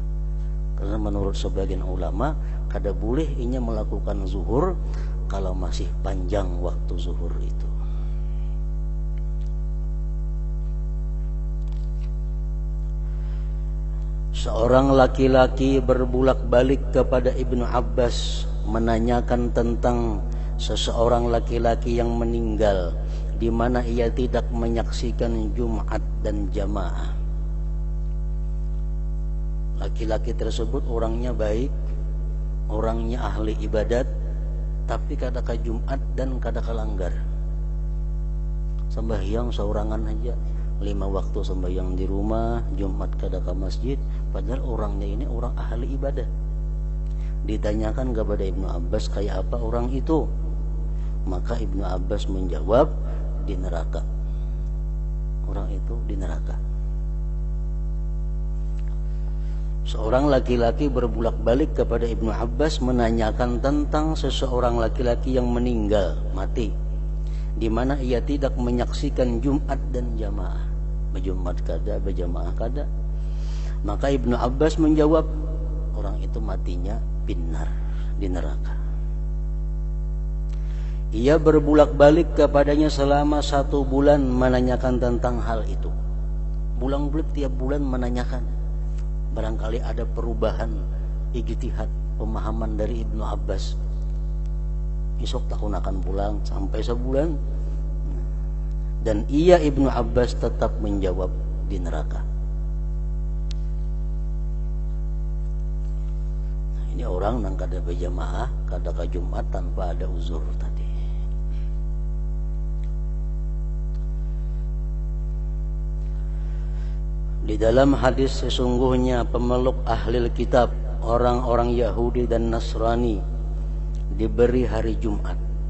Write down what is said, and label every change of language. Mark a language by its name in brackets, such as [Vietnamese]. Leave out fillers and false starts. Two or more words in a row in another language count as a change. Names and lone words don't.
[Indonesian] Karena menurut sebagian ulama [Banjar] kada boleh inya [Indonesian] melakukan zuhur kalau masih panjang waktu zuhur itu. Seorang laki-laki berbulak-balik kepada Ibnu Abbas menanyakan tentang seseorang laki-laki yang meninggal di mana ia tidak menyaksikan Jumat dan jamaah. Laki-laki tersebut orangnya baik, orangnya ahli ibadat, tapi [Banjar] kada ke Jumat dan kada ke langgar. Sembahyang seorangan aja, 5 waktu sembahyang di rumah, Jumat kada ke masjid, padahal orangnya ini orang ahli ibadah. [Indonesian] Ditanyakan kepada Ibnu Abbas, kayak apa orang itu? Maka Ibnu Abbas menjawab, di neraka. Orang itu di neraka. Seorang laki-laki berbulak-balik kepada Ibnu Abbas menanyakan tentang seseorang laki-laki yang meninggal, mati, di mana ia tidak menyaksikan Jumat dan jamaah. [Banjar] Berjumat kada, berjamaah kada. [Indonesian] Maka Ibnu Abbas menjawab, orang itu matinya binar, di neraka. Ia berbulak-balik kepadanya selama 1 bulan menanyakan tentang hal itu. Bulan-bulan tiap bulan menanyakan. Barangkali ada perubahan ijtihad pemahaman dari Ibnu Abbas. [Banjar] Besok tahun akan pulang sampai sebulan. [Indonesian] Dan ia Ibnu Abbas tetap menjawab di neraka. [Banjar] Ini orang nang kada berjamaah, kada ke Jumat tanpa ada uzur tadi. [Indonesian] Di dalam hadis sesungguhnya pemeluk ahli kitab, orang-orang Yahudi dan Nasrani diberi hari Jumat.